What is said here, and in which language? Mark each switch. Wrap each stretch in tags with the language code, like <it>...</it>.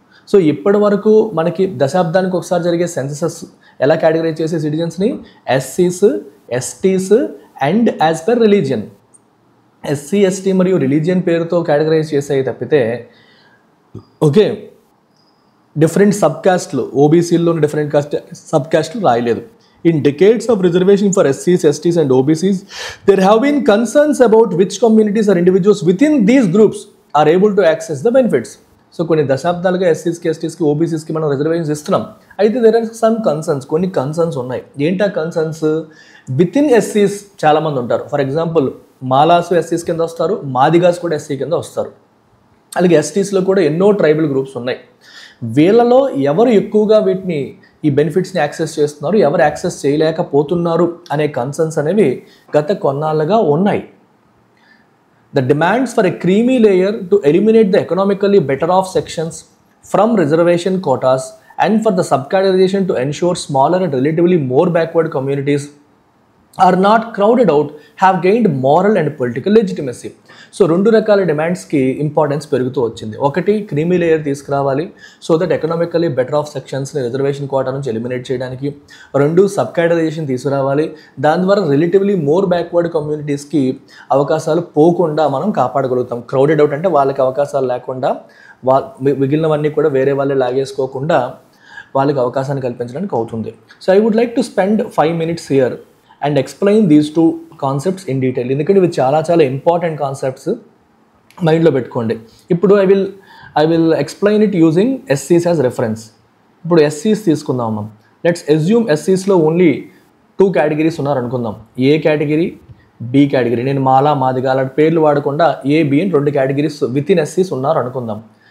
<te>So ఇప్పటి వరకు మనకి దశాబ్దానికి ఒకసారి జరిగే సెన్ససెస్ ఎలా కేటగరైజ్ చేసే సిటిజన్స్ని?</te> <en>ఎస్సీస్, ఎస్టీస్ and as per religion.</en> <te>SC, ST మరియు రిలీజియన్ పేరుతో కేటగరైజ్ చేసేవి తప్పితే okay different sub కాస్ట్లు, ఓబీసీల్లో different sub కాస్ట్లు రాయలేదు.</te> <en>In decades of reservation for SCs, STs and OBCs, there have been concerns about which communities or individuals within these groups are able to access the benefits.</en> <te>So కొన్ని దశాబ్దాలుగా ఎస్సీస్కి, ఎస్టీస్కి, ఓబీసీస్కి మనం reservations ఇస్తున్నాం. అయితే</te> <en>there are some concerns,</en> <te>కొన్ని concerns ఉన్నాయి. ఏంటా concerns? With in ఎస్సీస్ చాలామంది ఉంటారు.</te> <en>for example</en> <te>మాలాసు ఎస్సీస్ కింద వస్తారు, మాదిగాస్ కూడా ఎస్సీ కింద వస్తారు. అలాగే ఎస్టీస్లో కూడా ఎన్నో ట్రైబల్ గ్రూప్స్ ఉన్నాయి. వీళ్ళలో ఎవరు ఎక్కువగా వీటిని ఈ బెనిఫిట్స్ని యాక్సెస్ చేస్తున్నారు, ఎవరు యాక్సెస్ చేయలేకపోతున్నారు అనే కన్సర్న్స్ అనేవి గత కొన్నాళ్ళుగా ఉన్నాయి.</te> <en>The demands for a creamy layer to eliminate the economically better off sections from reservation quotas and for the subcategorization to ensure smaller and relatively more backward communities are not crowded out have gained moral and political legitimacy.</en> <te>So రెండు రకాల డిమాండ్స్కి importance పెరుగుతూ వచ్చింది. ఒకటి, creamy layer తీసుకురావాలి</te> <en>so that economically better off సెక్షన్స్ని</en> <te>reservation quota నుంచి eliminate చేయడానికి. రెండు, sub categorisation తీసుకురావాలి. దాని ద్వారా రిలేటివ్లీ మోర్ బ్యాక్వర్డ్ కమ్యూనిటీస్కి అవకాశాలు పోకుండా మనం కాపాడగలుగుతాం. క్రౌడెడ్ అవుట్ అంటే వాళ్ళకి అవకాశాలు లేకుండా, మిగిలినవన్నీ కూడా వేరే వాళ్ళే లాగేసుకోకుండా వాళ్ళకి అవకాశాన్ని కల్పించడానికి అవుతుంది.</te> <en>So I would like to spend 5 minutes here and explain these two concepts in detail.</en> <te>ఎందుకంటే ఇవి చాలా చాలా ఇంపార్టెంట్ కాన్సెప్ట్స్, మైండ్లో పెట్టుకోండి.</te> <en>ఇప్పుడు I will explain it using ఎస్సీస్ as reference.</en> <te>ఇప్పుడు ఎస్సీస్ తీసుకుందాం మనం.</te> <en>let's assume</en> <te>ఎస్సీస్లో ఓన్లీ 2 categories ఉన్నారు అనుకుందాం. ఏ కేటగిరీ, బి కేటగిరీ. నేను మాలా, మాదిగా అలాంటి పేర్లు వాడకుండా ఏ, బి అని 2 categories విత్ ఇన్ ఎస్సీస్ ఉన్నారు అనుకుందాం.</te>